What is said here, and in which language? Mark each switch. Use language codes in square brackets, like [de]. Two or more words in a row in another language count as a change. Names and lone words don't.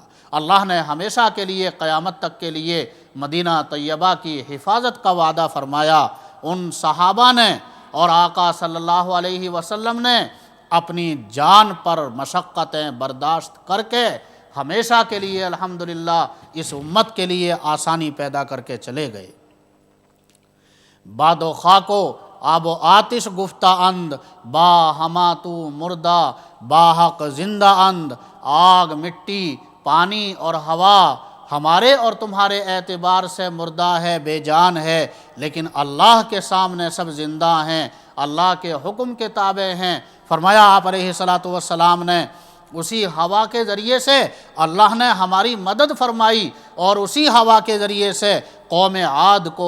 [ur] اللہ نے ہمیشہ کے لیے قیامت تک کے لیے مدینہ طیبہ کی حفاظت کا وعدہ فرمایا۔ ان صحابہ نے اور آقا صلی اللہ علیہ وسلم نے اپنی جان پر مشقتیں برداشت کر کے ہمیشہ کے لیے الحمدللہ اس امت کے لیے آسانی پیدا کر کے چلے گئے۔ [fa] باد و خاک و آب و آتش گفتہ اند، با ہما تو مردہ با حق زندہ اند، [ur] آگ، مٹی، پانی اور ہوا ہمارے اور تمہارے اعتبار سے مردہ ہے، بے جان ہے، لیکن اللہ کے سامنے سب زندہ ہیں، اللہ کے حکم کے تابع ہیں۔ فرمایا آپ علیہ الصلوۃ والسلام نے اسی ہوا کے ذریعے سے اللہ نے ہماری مدد فرمائی اور اسی ہوا کے ذریعے سے قوم عاد کو